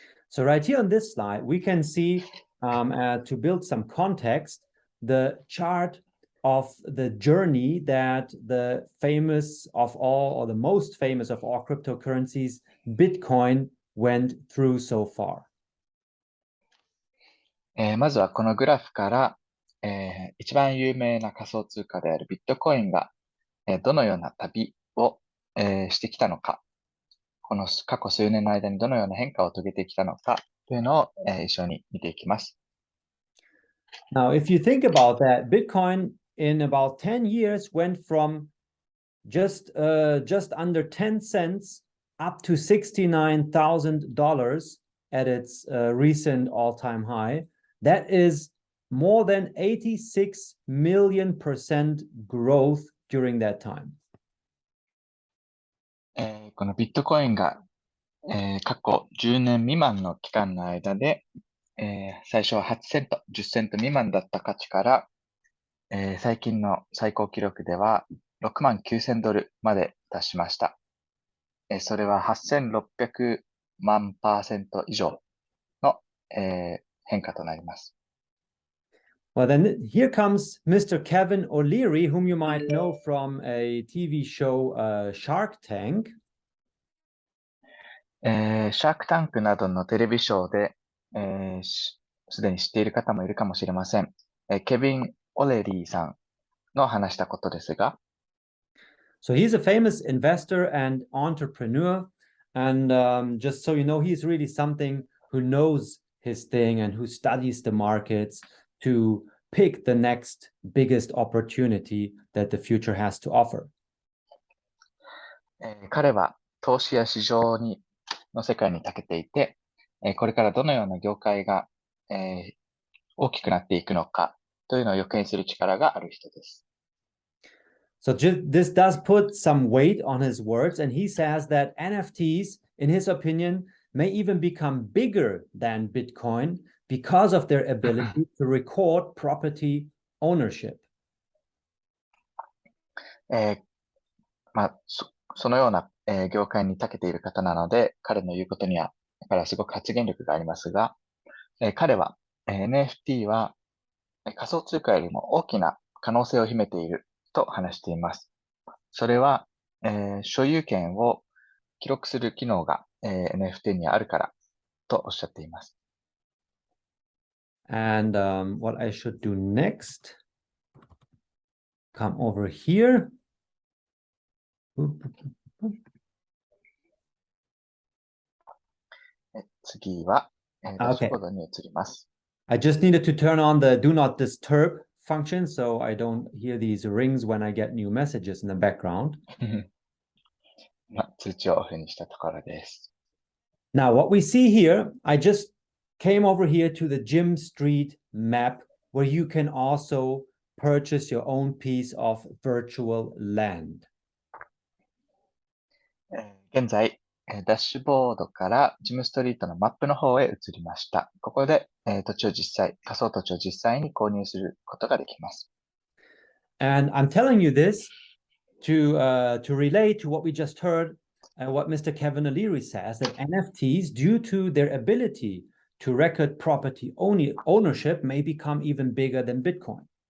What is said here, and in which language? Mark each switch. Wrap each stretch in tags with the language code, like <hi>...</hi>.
<en>So right here on this slide, we can see, to build some context, the chart of the journey that the famous of all, or the most famous of all cryptocurrencies, Bitcoin, went through so far.</en> <ja>まずはこのグラフから、一番有名な仮想通貨であるビットコインが、どのような旅を、してきたのか、この過去数年の間にどのような変化を遂げてきたのかというのを、一緒に見ていきます。</ja> <en>Now, if you think about that, Bitcoin in about 10 years went from just under 10 cents up to $69,000 at its recent all-time high. That is more than 86 million% growth during that time.</en> <ja>このビットコインが、過去10年未満の期間の間で、最初は8セント、10セント未満だった価値から、最近の最高記録では$69,000まで達しました。それは8600万%以上の、変化となります。</ja> <en>Well, then here comes Mr. Kevin O'Leary, whom you might know from a TV show, Shark Tank.</en> <ja>シャークタンクなどのテレビショーで、すでに知っている方もいるかもしれません。ケビン・オレリーさんの話したことですが、</ja> <en>So he's a famous investor and entrepreneur, and just so you know, he's really something who knows his thing and who studies the markets to pick the next biggest opportunity that the future has to offer.</en> <ja>彼は投資や市場の世界に長けていて、これからどのような業界が、大きくなっていくのかというのを予見する力がある人です。</ja> <en>So this does put some weight on his words, and he says that NFTs, in his opinion, may even become bigger than Bitcoin because of their ability to record property ownership.</en> <ja>そのような、業界に長けている方なので、彼の言うことには、彼はすごく発言力がありますが、彼は、NFT は仮想通貨よりも大きな可能性を秘めていると話しています。それは、所有権を記録する機能が、NFT にあるからとおっしゃっています。</ja> <en>And what I should do next, come over here.</en> <ja>次は、ダッシュボードに移ります。</ja> <en>I just needed to turn on the do not disturb function so I don't hear these rings when I get new messages in the background.</en> <ja>通知をオフにしたところです。</ja> <en>Now, what we see here, I just came over here to the GYMSTREET map where you can also purchase your own piece of virtual land.</en> <ja>現在、ダッシュボードからジムストリートのマップの方へ移りました。ここで、仮想土地を実際に購入することができます。</ja> <en>And I'm telling you this to relate to what we just heard, what Mr. Kevin O'Leary says, that NFTs, due to their ability to record property ownership, may become even bigger than Bitcoin.</en>